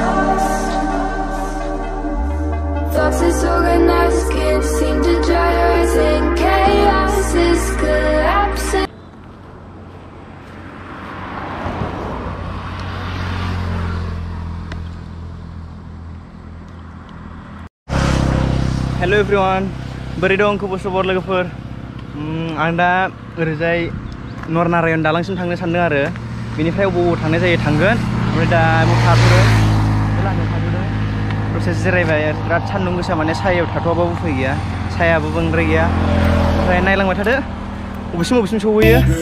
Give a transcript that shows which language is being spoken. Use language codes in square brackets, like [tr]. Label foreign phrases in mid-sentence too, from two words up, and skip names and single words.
[en] Thoughts disorganized, can't seem to dry your eyes, and chaos is collapsing. Hello everyone, [brx] बोरै दं खबर लोगोफोर? आं दा ओरैजाय नरनारायण दालांसिम थांनो सानदों आरो बेनिफ्राय बबाव थांनाय जायो थांगोन ओमफ्राय दा थाथ'दों लामायाव थाथ'दों दसे जिरायबाय बिराद सान्दुं गोसा माने सायायाव थाथ'आबाबो उफाय गैया सायाबो बांद्राय गैया ओमफ्राय नायलांबाय थादो बबेसिम सहैयो